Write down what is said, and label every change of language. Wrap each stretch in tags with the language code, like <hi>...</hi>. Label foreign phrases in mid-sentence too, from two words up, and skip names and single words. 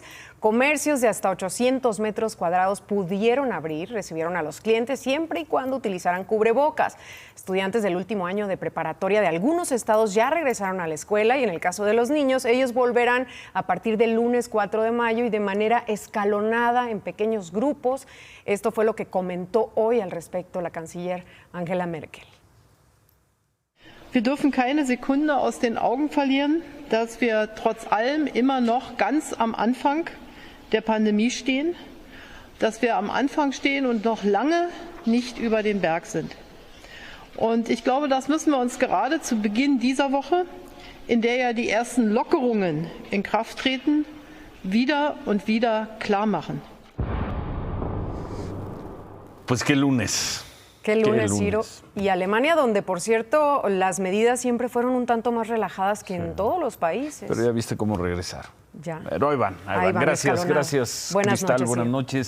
<es>Comercios de hasta 800 metros cuadrados pudieron abrir, recibieron a los clientes siempre y cuando utilizaran cubrebocas. Estudiantes del último año de preparatoria de algunos estados ya regresaron a la escuela y en el caso de los niños, ellos volverán a partir del lunes 4 de mayo y de manera escalonada en pequeños grupos. Esto fue lo que comentó hoy al respecto la canciller Angela Merkel.</es> <de>Wir dürfen keine Sekunde aus den Augen verlieren, dass wir trotz allem immer noch ganz am Anfang der Pandemie stehen, dass wir am Anfang stehen und noch lange nicht über den Berg sind. Und ich glaube, das müssen wir uns gerade zu Beginn dieser Woche, in der ja die ersten Lockerungen in Kraft treten, wieder und wieder klar machen.</de> <es>Pues qué lunes. Qué lunes, Ciro. Y Alemania, donde, por cierto, las medidas siempre fueron un tanto más relajadas que en todos los países. Pero ya viste cómo regresar. Ya. Pero ahí van. Gracias, Buenas Cristal, noches, buenas noches.</es>